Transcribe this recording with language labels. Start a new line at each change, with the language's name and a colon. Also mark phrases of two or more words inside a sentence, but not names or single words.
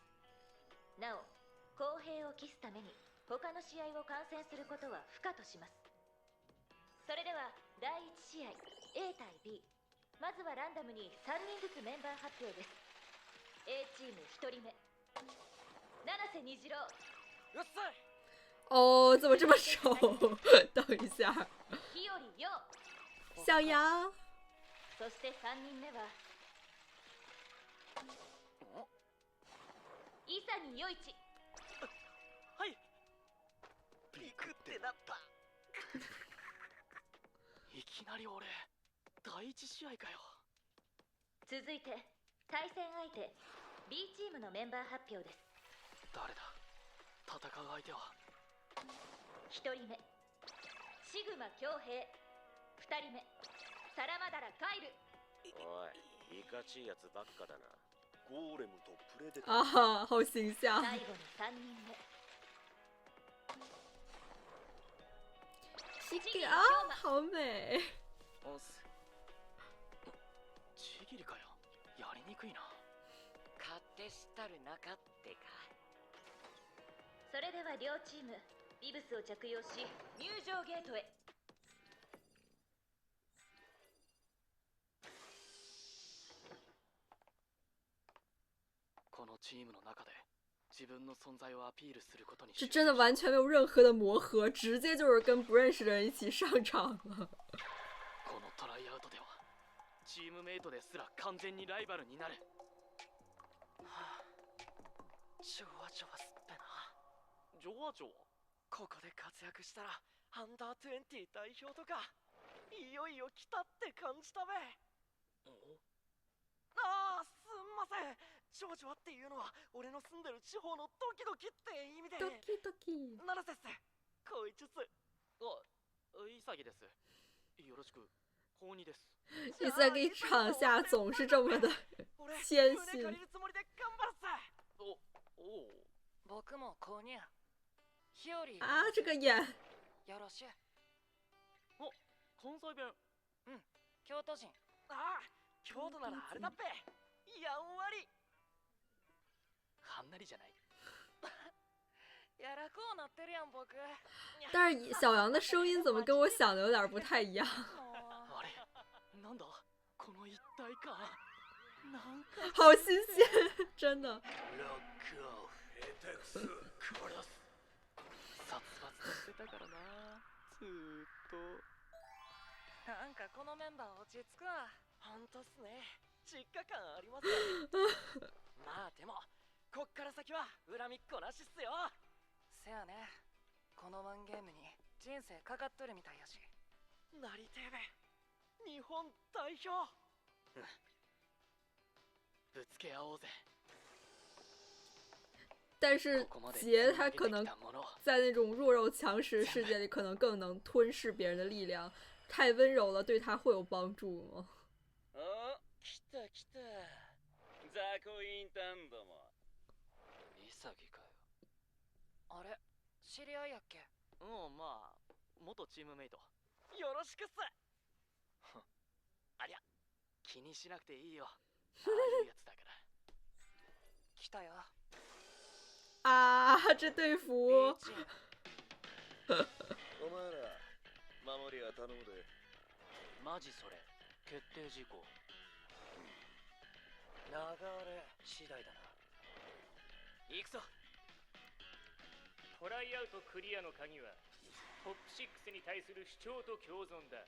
Japanese: なお、公平を期すために他の試合を観戦することは不可とします。それでは第1試合 A 対 B、 まずはランダムに3人ずつメンバー発表です。 A チーム1人目、七瀬虹郎。うっさい。
Chinese: 哦，怎么这么熟？等一下，
Japanese: 日和陽。
Chinese: 小杨，
Japanese: そして3人目は伊佐に陽一。はい。ビクってなった。いきなり俺第一試合かよ。続いて対戦相手 B チームのメンバー発表です。誰だ戦う相手は。 1人目シグマ恭平、2人目サラマダラカイル。おい、いかちいやつばっかだな。ゴーレムとプレデター。
Chinese: 啊，好形象。
Japanese: 最後に3人目
Chinese: 西给啊，好美。
Japanese: おっす。ちぎりかよ。やりにくいな。勝手したる中ってか。それでは両チームビブスを着用し入場ゲートへ。このチームの中で自分の存在をアピールすることに。
Chinese: 这真的完全没有任何的磨合，直接就是跟不认识的人一起上场了。
Japanese: このトライアウトではチームメイトですら完全にライバルになる。はあ、ジョワジョワすっぺな。ジョワジョワ。ここで活躍したらアンダー20代表とかいよいよ来たって感じたべ。ああ、すんません。ジョワジョワっていうのは俺の住んでる地方のドキドキって意味で。ドキドキ。七瀬っす。こいつっす。あ、イサギです。よろしく。法にです。
Chinese: 伊萨给场下总是这么的谦逊。
Japanese: 僕も購入。日和。
Chinese: 啊，这个眼。
Japanese: よろしゅう。お、関西弁。うん、京都人。ああ、京都ならあれだっぺ。やんわり。はんなりじゃない。やらこうなってるやん僕。
Chinese: 但是小杨的声音怎么跟我想的有点不太一样？
Japanese: あれ、なんだこの一体感。なんか
Chinese: 好新鲜，真的。
Japanese: ロックオフ。下手くそ。殺す。殺伐としてたからな。ずーっと。なんかこのメンバー落ち着くわ。ほんとっすね。実家感ありますね。まあでもこっから先は恨みっこなしっすよ。せやね。このワンゲームに人生かかっとるみたいやし。なりてえべ。日本代表。ぶつけ合おうぜ。
Chinese: 但是杰他可能在那种弱肉強食世界里，可能更能吞噬别人的力量。太温柔了，对他会有帮助吗？
Japanese: あ、来た来た。ザコインタンドも。イサギかよ。あれ、知り合いやっけ？うん、まあ元チームメイト。よろしくっす。ありゃ、気にしなくていいよ。ああいうやつだから。来たよ。
Chinese: 啊，这队服。
Japanese: お前ら守りは頼むで。マジそれ決定事項。流れ次第だな。行くぞ。トライアウトクリアの鍵はトップ6に対する主張と共存だ。